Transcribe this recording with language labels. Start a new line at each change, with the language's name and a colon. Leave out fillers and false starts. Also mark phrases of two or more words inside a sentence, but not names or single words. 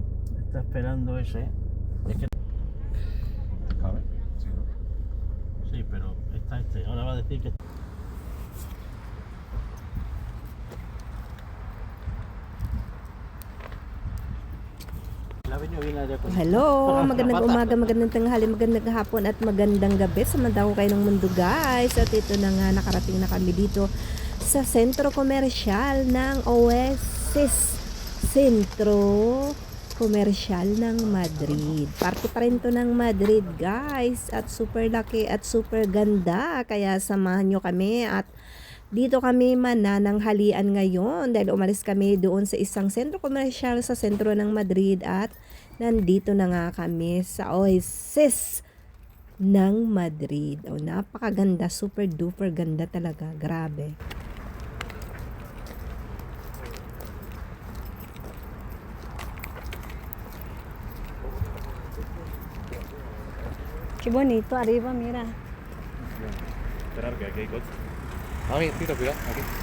Spanish: Está esperando ese. Es que... A ver. Sí, ¿no? Sí, pero está este. Ahora va a decir que... La venue viene de
Filipino: Hello, magandang umaga, magandang tanghali, magandang hapon at magandang gabi. Samantala ko kayo ng mundo guys. At ito na nga, nakarating na kami dito sa sentro komersyal ng Oasis. Sentro komersyal ng Madrid. Parte pa rin to ng Madrid guys. At super laki at super ganda. Kaya samahan nyo kami at dito kami manananghalian ngayon dahil umalis kami doon sa isang sentro komersyal sa sentro ng Madrid at nandito na nga kami sa Oasis ng Madrid. Oh, napakaganda,
English: super duper
Filipino: ganda talaga, grabe.
Spanish: Qué bonito arriba, mira. Esperar que aquí hay coche. Ah, mira, tira, cuidado, aquí.